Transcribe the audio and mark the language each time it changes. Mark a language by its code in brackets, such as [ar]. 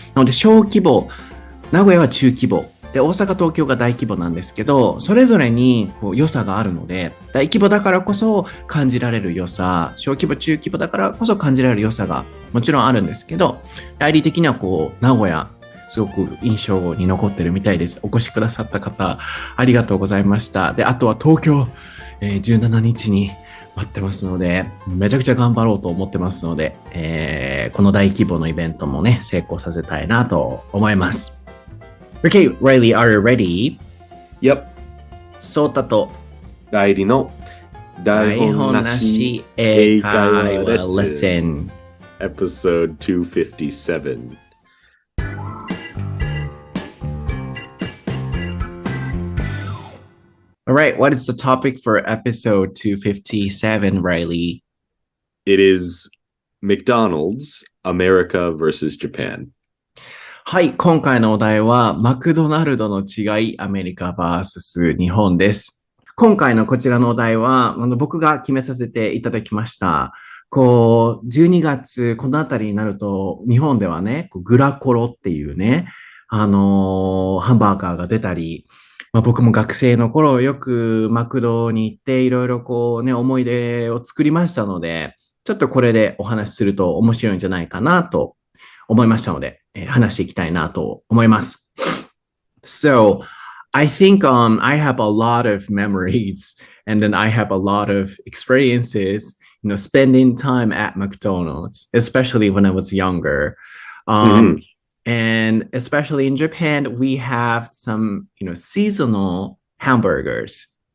[ja] なので小規模、名古屋は中規模で、大阪東京が大規模なんですけど、それぞれに良さがあるので、大規模だからこそ感じられる良さ、小規模中規模だからこそ感じられる良さがもちろんあるんですけど、ライリー的には名古屋すごく印象に残ってるみたいです。お越しくださった方ありがとうございました。で、あとは東京、 17日に待ってますので、めちゃくちゃ頑張ろうと思ってますので、この大規模のイベントもね、成功させたいなと思います。 [en] Okay, Reilly, are you ready? Yep. [ja] ソータとライリの台本なし英会話レッスン [en] Episode 257. Alright, what is the topic for episode 257, Reilly? It is McDonald's, America versus Japan. [ja] はい、今回のお題はマクドナルドの違い、アメリカ vs 日本です。今回のこちらのお題は僕が決めさせていただきました。 12月このあたりになると日本ではね、グラコロっていうね、ハンバーガーが出たり、僕も学生の頃よくマクドに行っていろいろ思い出を作りましたので、ちょっとこれでお話しすると面白いんじゃないかなと思いましたので、話していきたいなと思います。 [en] So, I think I have a lot of memories and then I have a lot of experiences, spending time at McDonald's, especially when I was younger. And especially in Japan, we have some, seasonal hamburgers.